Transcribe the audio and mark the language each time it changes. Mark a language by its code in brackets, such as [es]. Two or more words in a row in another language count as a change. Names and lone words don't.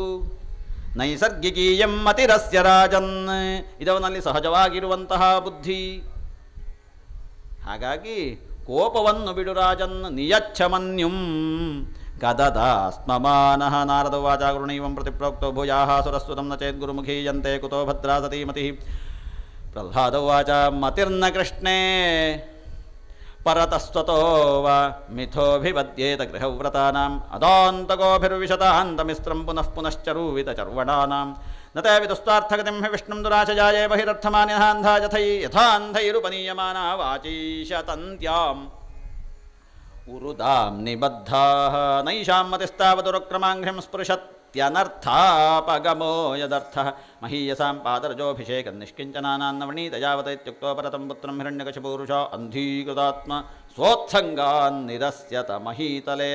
[sa] ನೈಸರ್ಗಿಕೀಯಂ ಮತಿರಸ್ಯ ರಾಜನ್, [kn] ಇದವನಲ್ಲಿ ಸಹಜವಾಗಿರುವಂತಹ ಬುದ್ಧಿ. ಹಾಗಾಗಿ ಕೋಪವನ್ನು ಬಿಡು ರಾಜನ್, [sa] ನಿಯಚ್ಛ ಮನ್ಯುಂ ಕದದ ಸ್ಮಮಾನಃ. ನಾರದ ವಾಚ ಗುರುಣೈವಂ ಪ್ರತಿಪ್ರೋಕ್ತೋ ಭೂಯಾಃ ಸುರಸ್ವತಂ ನ ಚೇತ್ ಗುರುಮುಖೀಯಂತೆ ಕುತೋ ಭದ್ರಾ ಸತೀ ಮತಿಃ. ಪ್ರಹ್ಲಾದ ವಾಚ ಮತಿರ್ನ ಕೃಷ್ಣೇ ಪರತಸ್ವತೋ ವ ಮಿಥೋಭಿವದ್ಯೇತ ಗೃಹವ್ರತಾನಾಂ ಅದಾಂತಗೋಭಿರ್ವಿಶತಾಂತಮಿಸ್ತ್ರಂ ಪುನಃ ಪುನಶ್ಚರೂವಿತ ಚರ್ವಣಾನಾಂ ನತೇ ವಿದುಸ್ತಾರ್ಥಗತಿಂ ಹಿ ವಿಷ್ಣುಂ ದುರಾಶಜಾಯೇ ಬಹಿರರ್ಥಮಾನ್ಯಥಾಂಧಾ ಯಥೈರುಪನೀಯಮಾನಾ ವಾಚೀಶತಂತ್ಯಾಂ ಉರುದಾಂ ನಿಬದ್ಧಾಃ ನೈಷಾಂ ಮತಿಸ್ತಾವದುರಕ್ರಮಾಂಘ್ರಿಂ ಸ್ಪೃಶತ್ಯನರ್ಥಾಪಗಮೋ ಯದರ್ಥಃ ಮಹೀಯಸಾಂ ಪಾದರಜೋಭಿಷೇಕಂ ನಿಷ್ಕಿಂಚನಾನಾನ್ನವಣೀತಯಾವತ ಪರತಂ ಪುತ್ರಂ ಹಿರಣ್ಯಕಶಿಪೂರುಷ ಅಂಧೀಕೃತಾತ್ಮ ಸ್ವೋತ್ಸಂಗಾನ್ ನಿರಸ್ಯತ ಮಹೀತಲೆ.